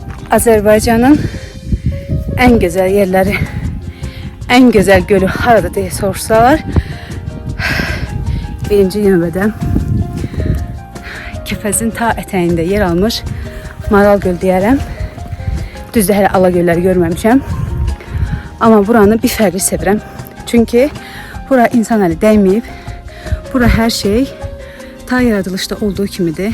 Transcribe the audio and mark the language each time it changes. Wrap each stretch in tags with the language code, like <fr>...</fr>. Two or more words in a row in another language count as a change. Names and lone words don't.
<tr>Azərbaycanın en güzel yerleri, en güzel gölü harada diye sorsalar,</tr> <az>birinci növbədə Kəpəzin ta ətəyində yer almış Maral Göl deyərəm. Düzdür, hələ ala gölləri görməmişəm. Amma buranı bir fərqli sevirəm. Çünki bura insan əli dəyməyib. Bura hər şey ta yaradılışda olduğu kimidir.</az>